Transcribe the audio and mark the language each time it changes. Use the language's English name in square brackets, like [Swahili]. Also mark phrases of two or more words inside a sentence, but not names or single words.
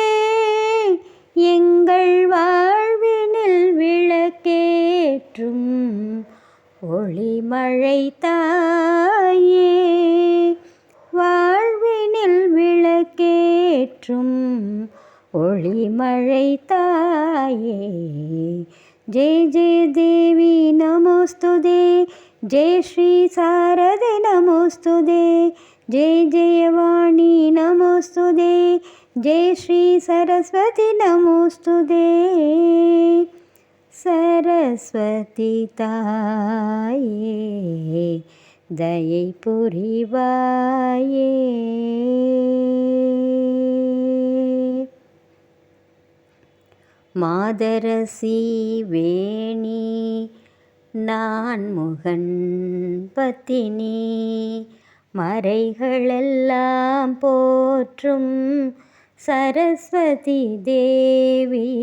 [Tamil] எங்கள் வாழ்வினில் விளக்கேற்றும் ஒளிமழை தாயே. வாழ்வினில் விளக்கேற்றும் ஒளிமழை தாயே. [Sanskrit] जय जय देवी नमोस्तुते. जय श्री शारदे नमोस्तुते. जय जय वाणी नमोस्तुते. जय श्री सरस्वती नमोस्तुते. [Tamil] சரஸ்வதி தாயே தயை புரிவாயே. மாதரசி வேணி நான்முகன் பத்தினி. மறைகளெல்லாம் போற்றும் சரஸ்வதி தேவி.